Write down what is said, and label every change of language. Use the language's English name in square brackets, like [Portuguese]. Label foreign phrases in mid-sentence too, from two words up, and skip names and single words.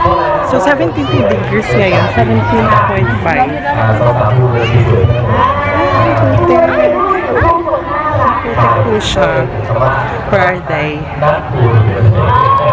[English] so 72 degrees ngayon, 17.5. [Thai] สำหรับผู้เรียนที่สุด [English] Where are they? [Thai] นักบุญ